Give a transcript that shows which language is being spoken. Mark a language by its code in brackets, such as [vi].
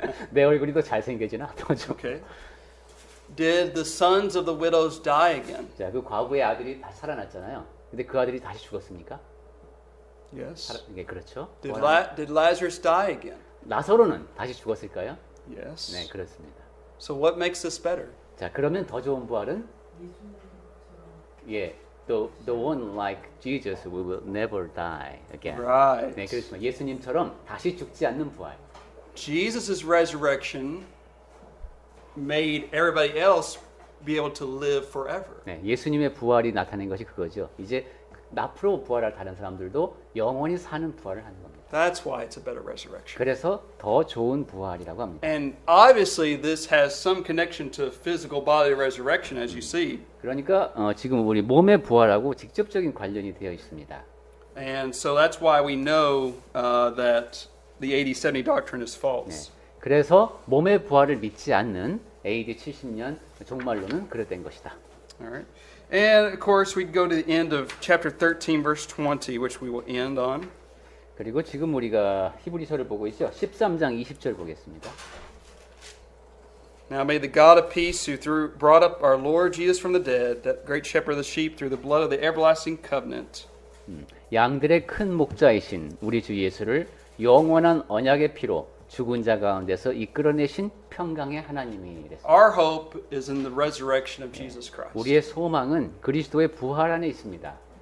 [ko] 내 얼굴이 더 잘생겨지나? 더 좋은. [en] Okay. Did the sons of the widows die again? [ko] 자, 그 과부의 아들이 다 살아났잖아요. 근데 그 아들이 다시 죽었습니까? [en] Yes. [ko] 예, 그렇죠. [en] Did Lazarus die again? [ko] 나사로는 다시 죽었을까요? [en] Yes. [ko] 네, 그렇습니다. [en] So what makes this better? [ko] 자, 그러면 더 좋은 부활은 예, [en] the one like Jesus who will never die again. Right. [ko] 네, 그렇습니다. 예수님처럼 다시 죽지 않는 부활. [en] Jesus' resurrection made everybody else be able to live forever. [ko] 네, 예수님의 부활이 나타낸 것이 그거죠. 이제 앞으로 부활할 다른 사람들도 영원히 사는 부활을 하는 겁니다. [en] That's why it's a better resurrection. [ko] 그래서 더 좋은 부활이라고 합니다. [en] And obviously this has some connection to physical bodily resurrection as you see. [ko] 그러니까 지금 우리 몸의 부활하고 직접적인 관련이 되어 있습니다. [en] And so that's why we know that the 80-70 doctrine is false. [ko] 네, 그래서 몸의 부활을 믿지 않는 AD 70년 종말론은 그릇된 것이다. [en] All right. And of course we go to the end of chapter 13 verse 20 which we will end on. [ko] 그리고 지금 우리가 히브리서를 보고 있죠. 13장 20절 보겠습니다. [en] Now may the God of peace who brought up our Lord Jesus from the dead, that great shepherd of the sheep through the blood of the everlasting covenant. [ko] 양들의 큰 목자이신 우리 주 예수를 영원한 언약의 피로 죽은 자 가운데서 이끌어내신 평강의 하나님이 이랬습니다. [en] Our hope is in the resurrection of Jesus Christ. [ko] 우리의 소망은 그리스도의 부활 안에 있습니다.